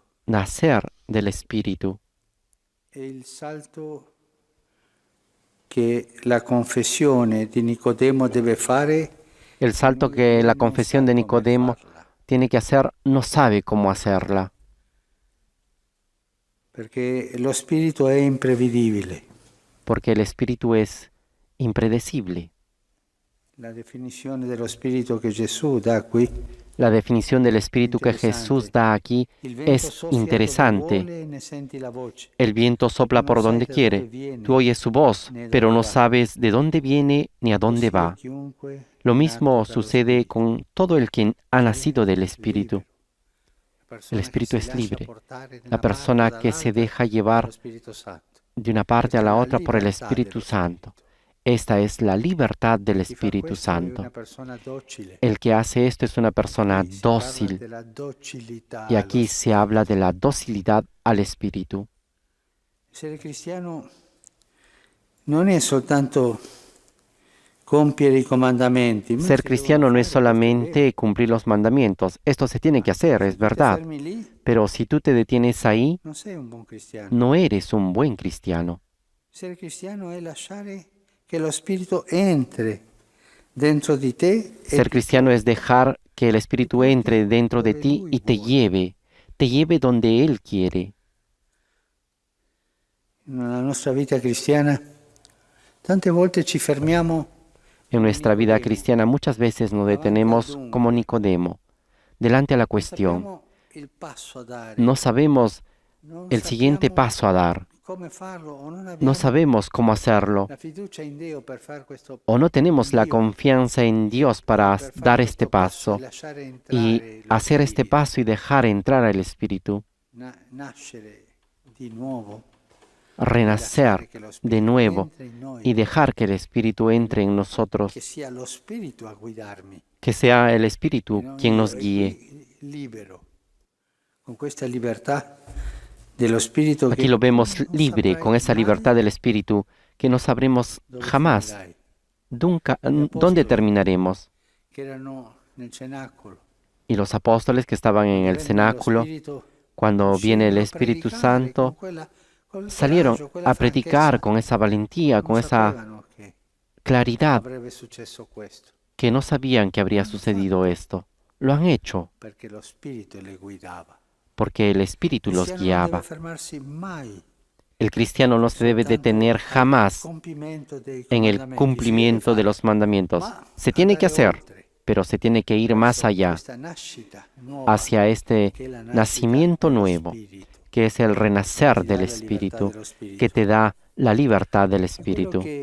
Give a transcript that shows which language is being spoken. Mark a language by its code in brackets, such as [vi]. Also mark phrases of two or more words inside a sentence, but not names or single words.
[es] nacer del Espíritu. [it] E il salto che la confessione di Nicodemo deve fare, [es] El salto que la confesión de Nicodemo [it] farla, [es] tiene que hacer, no sabe cómo hacerla, [it] perché lo Spirito è imprevedibile. [es] porque el Espíritu es impredecible. [it] La definizione dello Spirito che Gesù dà qui, [es] La definición del Espíritu que Jesús da aquí [it] il vento [es] es [it] soffia dove [es] interesante. [it] vuole e ne senti la voce. [es] El viento sopla por donde quiere. Tú oyes su voz, pero no sabes de dónde viene ni a dónde va. [it] Chiunque [es] Lo [it] è [es] mismo [it] nato dallo [es] sucede [it] Spirito. [es] con todo el que ha nacido del Espíritu. [it] La persona [es] El Espíritu [it] che si [es] es [it] lascia [es] libre. [it] portare da [es] La [it] una [es] persona [it] parte [es] que [it] o [es] se [it] dall'altra [es] deja llevar [it] dallo Spirito Santo. [es] de una parte a [it] Questa [es] la [it] è [es] la otra por el [it] libertà [es] Espíritu [it] dello [es] Santo. [it] Spirito. [es] Esta es la libertad del [it] Chi fa [es] Espíritu [it] questo è [es] Santo. [it] una persona docile. [es] El que hace esto es una persona [it] Qui si parla [es] dócil. [it] della docilità [es] Y aquí [it] allo [es] se habla de la docilidad al Espíritu. [it] Essere cristiano non è soltanto compiere i comandamenti. ma [es] Ser [it] si [es] cristiano [it] devono [es] no es [it] fare, questo è vero. [es] solamente cumplir los mandamientos. Esto se tiene que hacer, [it] Se [es] es [it] tu ti [es] verdad. [it] fermi lì, [es] Pero si tú te detienes ahí, [it] non sei un buon cristiano. [es] no eres un buen cristiano. [it] Essere cristiano è lasciare che lo Spirito entri dentro di te e [es] Ser cristiano es dejar que el Espíritu entre dentro de ti y te lleve donde Él quiere. [it] nella nostra vita cristiana tante volte ci fermiamo [es] En nuestra vida cristiana muchas veces nos detenemos como Nicodemo, delante a la [it] non [es] cuestión. [it] sappiamo il passo a dare, [es] No sabemos [it] non [es] el siguiente [it] sappiamo [es] paso a dar. [it] come farlo o non [es] No [it] abbiamo [es] sabemos cómo hacerlo. [it] la fiducia in Dio per fare questo [es] O no tenemos la [it] Dio, [es] confianza en Dios para [it] per fare [es] dar [it] questo [es] este paso [it] e lasciare [es] y [it] entrare lo [es] hacer este [it] Spirito, [es] paso y dejar entrar al Espíritu, [it] nascere di nuovo, [es] renacer de nuevo [it] entri in noi, [es] y dejar que el Espíritu entre en nosotros, [it] che sia lo Spirito a guidarmi. [es] que sea el Espíritu [it] No, [es] quien [it] io, [es] nos [it] e [es] guíe. [it] qui libero, con questa libertà dello Spirito [es] Aquí [it] che [es] lo vemos [it] non [es] libre, [it] saprai [es] con esa [it] mai [es] libertad del Espíritu que no sabremos [it] dove [es] jamás [it] finirai, [es] dónde terminaremos. [it] che erano nel cenacolo. [es] Y los apóstoles que estaban en el [it] Venne lo [es] cenáculo, [it] Spirito, [es] cuando viene el [it] uscirono a [es] Espíritu [it] predicare [es] Santo, [it] col [es] salieron [it] coraggio, quella [es] a predicar [it] franchezza. [es] con esa valentía, [it] Non [es] con esa [it] sapevano che [es] claridad, [it] avrebbe successo questo, [es] que no sabían que habría sucedido esto. Lo han hecho [it] perché lo Spirito le guidava. [es] porque el Espíritu [it] Il [es] los [it] cristiano non [es] guiaba. [it] deve fermarsi mai [es] El cristiano no se debe detener jamás en el cumplimiento de los mandamientos. Se tiene que hacer, pero se tiene que ir más allá, hacia este nacimiento nuevo, que es el renacer del Espíritu, que te da la libertad del Espíritu.